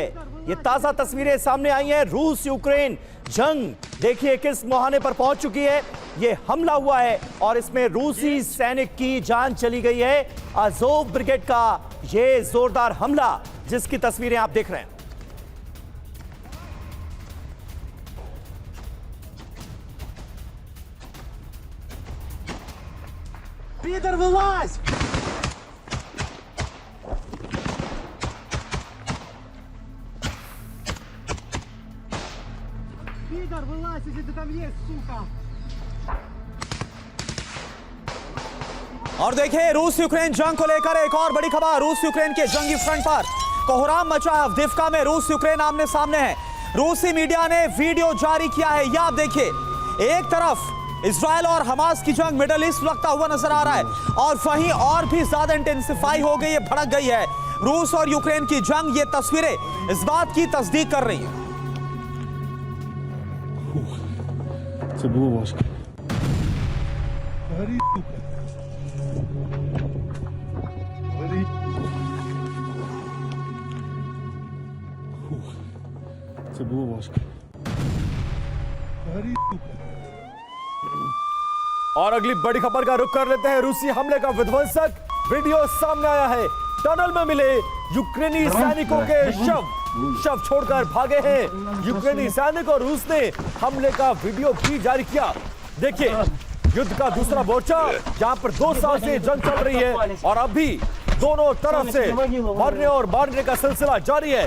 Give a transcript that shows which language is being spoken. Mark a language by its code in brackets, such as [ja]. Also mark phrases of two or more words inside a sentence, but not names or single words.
[hi] ये ताजा तस्वीरें सामने आई हैं। रूस यूक्रेन जंग देखिए किस मुहाने पर पहुंच चुकी है। ये हमला हुआ है और इसमें रूसी सैनिक की जान चली गई है। अज़ोव ब्रिगेड का ये जोरदार हमला जिसकी तस्वीरें आप देख रहे हैं। [ru] Пидор, вылазь! Пидор, вылазь, если ты там есть, сука! [hi] और देखिए रूस यूक्रेन जंग को लेकर एक और बड़ी खबर, रूस यूक्रेन के जंगी फ्रंट पर कोहराम मचा है। अवदिव्का में रूस यूक्रेन आमने सामने है। रूसी मीडिया ने वीडियो जारी किया है। यह आप देखिए, एक तरफ इजरायल और हमास की जंग मिडिल ईस्ट लगता हुआ नजर आ रहा है और वहीं और भी ज्यादा इंटेंसिफाई हो गई है, भड़क गई है रूस और यूक्रेन की जंग। ये तस्वीरें इस बात की तस्दीक कर रही है। [uk] Це було важко. Це було важко. [hi] और अगली बड़ी खबर का रुख कर लेते हैं। रूसी हमले का विध्वंसक वीडियो सामने आया है। टनल में मिले यूक्रेनी सैनिकों के शव छोड़कर भागे हैं यूक्रेनी सैनिक और रूस ने हमले का वीडियो भी जारी किया। देखिए युद्ध का दूसरा मोर्चा जहां पर 2 साल से जंग चल रही है और अभी दोनों तरफ से मरने और मारने का सिलसिला जारी है।